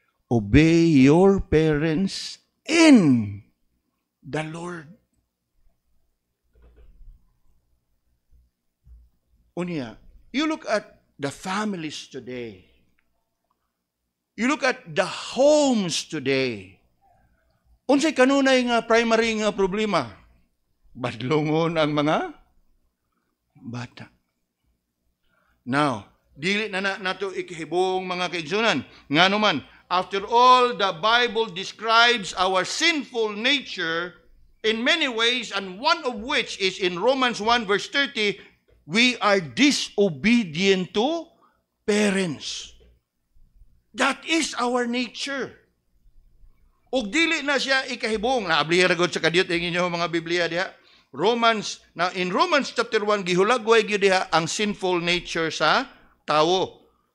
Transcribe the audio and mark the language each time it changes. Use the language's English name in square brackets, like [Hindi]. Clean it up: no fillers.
[English] Obey your parents in the Lord. Unya, you look at the families today. You look at the homes today. [Cebuano] Unsay kanunay nga primary nga problema? Badlongon ang mga bata. Now, dili na nato ikihibong mga kaigsunan. [English] Nga naman, after all, the Bible describes our sinful nature in many ways, and one of which is in Romans 1 verse 30, we are disobedient to parents. That is our nature. [Cebuano] Ug dili na siya ikahibong. Naablihan ragod sa kadiyot ang inyong mga Biblia diha. [English] In Romans chapter 1, [Cebuano] gihulagway gyud diha ang sinful nature sa tawo.